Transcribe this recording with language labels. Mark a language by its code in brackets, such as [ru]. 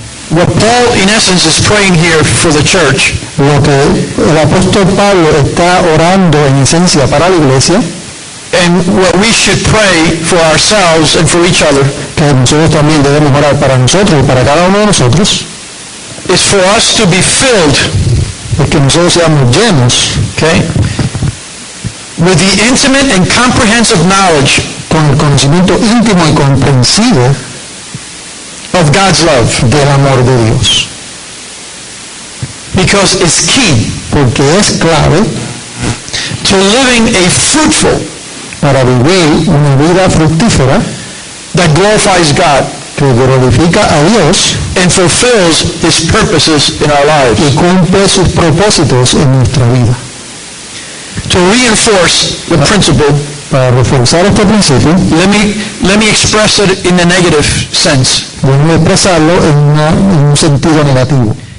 [en] What Paul, in essence, is praying here for the church [es] Lo que el apóstol Pablo está orando en esencia para la iglesia, [en] and what we should pray for ourselves and for each other [es] que nosotros también debemos orar para nosotros y para cada uno de nosotros, [en] is for us to be filled, [es] es que nosotros seamos llenos [en] okay, with the intimate and comprehensive knowledge [es] con el conocimiento íntimo y comprensivo [en] of God's love, [es] del amor de Dios, [en] because it's key [es] porque es clave [en] to living a fruitful [es] para vivir una vida fructífera [en] that glorifies God [es] que glorifica a Dios [en] and fulfills His purposes in our lives. [es] y cumple sus propósitos en nuestra vida. [en] To reinforce the principle, [es] Para reforzar este principio, [en] let me express it in the negative sense. [es] debemos expresarlo en un sentido negativo.